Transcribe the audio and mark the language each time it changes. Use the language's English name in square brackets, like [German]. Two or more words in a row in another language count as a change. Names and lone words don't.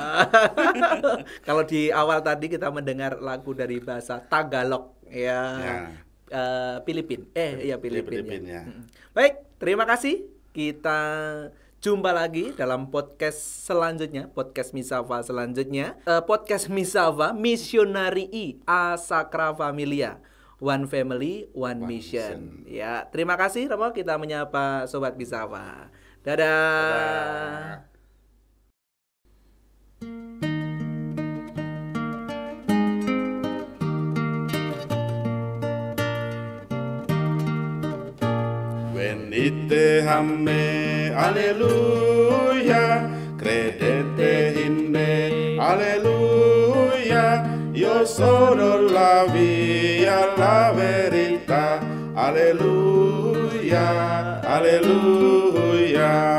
[Indonesian] Kalau di awal tadi kita mendengar lagu dari bahasa Tagalog ya. Filipin. Filipin ya. Baik, terima kasih. Kita jumpa lagi dalam podcast selanjutnya, podcast Misafa selanjutnya. Podcast Misafa Missionarii a Sacra Familia. [English] One family, one mission. [Indonesian] Ya, terima kasih Romo, kita menyapa Sobat Misafa. Dadah. [Italian] Venite a me, alleluia, credete in me, alleluia, io sono la via, la verità, alleluia, alleluia.